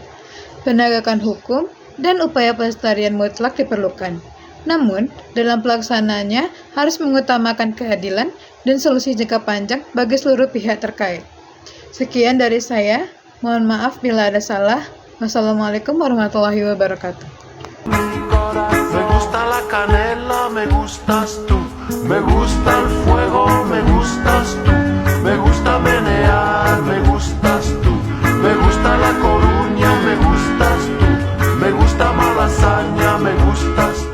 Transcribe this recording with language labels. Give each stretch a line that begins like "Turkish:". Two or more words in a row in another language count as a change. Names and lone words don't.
Indonesian: Penegakan hukum dan upaya pelestarian mutlak diperlukan. Namun, dalam pelaksanaannya harus mengutamakan keadilan dan solusi jangka panjang bagi seluruh pihak terkait. Sekian dari saya, mohon maaf bila ada salah.
Arabic: والسلام عليكم ورحمة الله وبركاته.
Spanish: Me gusta la canela, me gustas tú. Me gusta el fuego, me gustas tú. Me gusta menear, me gustas tú. Me gusta la Coruña, me gustas tú. Me gusta Malasaña, me gusta